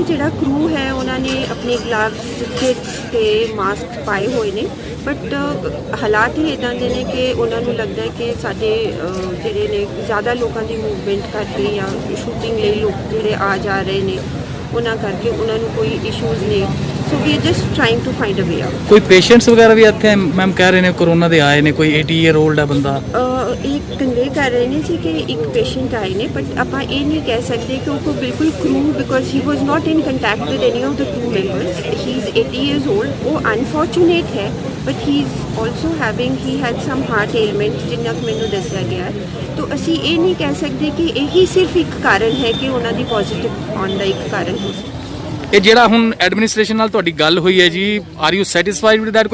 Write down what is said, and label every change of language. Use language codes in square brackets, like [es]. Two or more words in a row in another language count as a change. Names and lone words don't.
[pa] ਜਿਹੜਾ ਕਰੂ ਹੈ ਉਹਨਾਂ ਨੇ ਆਪਣੇ ਗਲਵਸ, ਕਿਟਸ ਤੇ ਮਾਸਕ ਪਾਏ ਹੋਏ ਨੇ, ਬਟ ਹਾਲਾਤ ਹੀ ਇੱਦਾਂ ਦੇ ਨੇ ਕਿ ਉਹਨਾਂ ਨੂੰ ਲੱਗਦਾ ਹੈ ਕਿ ਸਾਡੇ ਜਿਹੜੇ ਨੇ ਜ਼ਿਆਦਾ ਲੋਕਾਂ ਦੀ ਮੂਵਮੈਂਟ ਕਰਕੇ ਜਾਂ ਸ਼ੂਟਿੰਗ ਲਈ ਲੋਕ ਜਿਹੜੇ ਆ ਜਾ ਰਹੇ ਨੇ ਉਹਨਾਂ ਕਰਕੇ ਉਹਨਾਂ ਨੂੰ ਕੋਈ ਇਸ਼ੂਜ਼ ਨੇ। [en] So we are just trying to find a way out. [pa] ਕੋਈ ਪੇਸ਼ੈਂਟਸ ਵਗੈਰਾ ਵੀ ਇੱਥੇ ਮੈਮ ਕਹਿ ਰਹੇ ਨੇ ਕੋਰੋਨਾ ਦੇ ਆਏ ਨੇ, ਕੋਈ 80-year-old ਹੈ ਬੰਦਾ? ਇਹ ਕਨਵੇ ਕਰ ਰਹੇ ਨੇ ਜੀ ਕਿ ਇੱਕ ਪੇਸ਼ੈਂਟ ਆਏ ਨੇ, ਬਟ ਆਪਾਂ ਇਹ ਨਹੀਂ ਕਹਿ ਸਕਦੇ ਕਿ ਉਹ ਬਿਲਕੁਲ ਕਰੂ [en] because he was not in contact with any of the crew members. He is 80 years old। [pa] ਉਹ ਅਨਫੋਰਚੂਨੇਟ ਹੈ [en] but he is also he had some heart ailment [pa] ਜਿੰਨਾ ਕੁ ਮੈਨੂੰ ਦੱਸਿਆ ਗਿਆ ਹੈ। ਤਾਂ ਅਸੀਂ ਇਹ ਨਹੀਂ ਕਹਿ ਸਕਦੇ ਕਿ ਇਹੀ ਸਿਰਫ ਇੱਕ ਕਾਰਨ ਹੈ ਕਿ ਉਹਨਾਂ ਦੀ ਪੋਜ਼ਿਟਿਵ ਆਉਣ ਦਾ ਇੱਕ ਕਾਰਨ ਹੋ ਸਕਦਾ। ਇਹ ਜਿਹੜਾ ਹੁਣ ਐਡਮਿਨਿਸਟ੍ਰੇਸ਼ਨ ਨਾਲ ਤੁਹਾਡੀ ਗੱਲ ਹੋਈ ਹੈ ਜੀ, [en] are you satisfied with that?